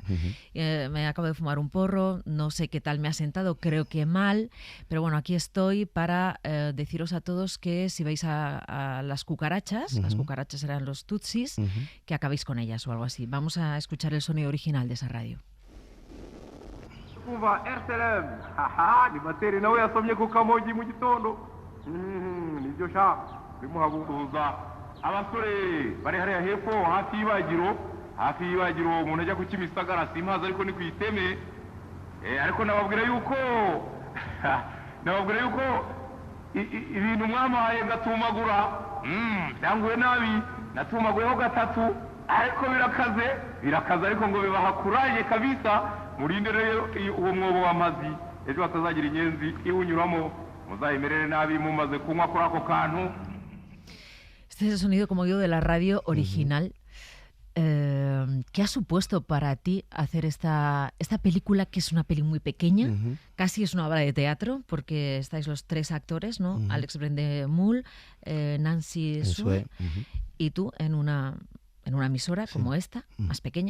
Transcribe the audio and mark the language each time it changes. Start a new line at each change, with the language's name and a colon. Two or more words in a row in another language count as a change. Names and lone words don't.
Spanish: Me acabo de fumar un porro, no sé qué tal me ha sentado, creo que mal, pero bueno, aquí estoy para deciros a todos que si veis a las cucarachas eran los tutsis, que acabéis con ellas o algo así. Vamos a escuchar el sonido original de esa radio.
Kinyarwanda: abasore bari hariya hepfo hafi y'ibagiro umuntu ajya ku Kimisagara simpazi ariko ni ku Iteme ariko nababwira yuko ibintu mwamahaye ngatumagura byanguye nabi natumaguyeho gatatu ariko birakaze ariko ngo bibaha kuraje kabisa murinde rero uwo mwobo w'amazi ejo hatazagira inyenzi iwunyuramo muzayimerere nabi mumaze kunywa kuri ako kantu.
Spanish: Este es el sonido, como digo, de la radio original. ¿Qué ha supuesto para ti hacer esta película, que es una peli muy pequeña? Casi es una obra de teatro, porque estáis los tres actores, ¿no? Alex Brendemul, Nancy Sue y tú en una emisora como esta, más pequeña.